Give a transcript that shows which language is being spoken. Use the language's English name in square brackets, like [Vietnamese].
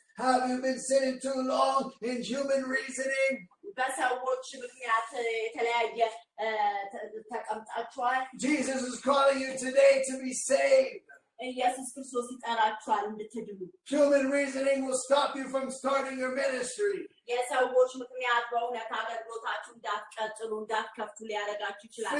[English] Have you been sitting too long in human reasoning? [Amharic] በሰዎች ምክንያት የተለያየ ተቀምጣችኋል. [English] Jesus is calling you today to be saved. [Amharic] ኢየሱስ ክርስቶስ ይጠራችኋል እንድትድኑ. [English] Human reasoning will stop you from starting your ministry. [Amharic] የሰዎች ምክንያት በእውነት አገልግሎታችሁ እንዳትቀጥሉ እንዳትከፍቱ ሊያደርጋችሁ ይችላል.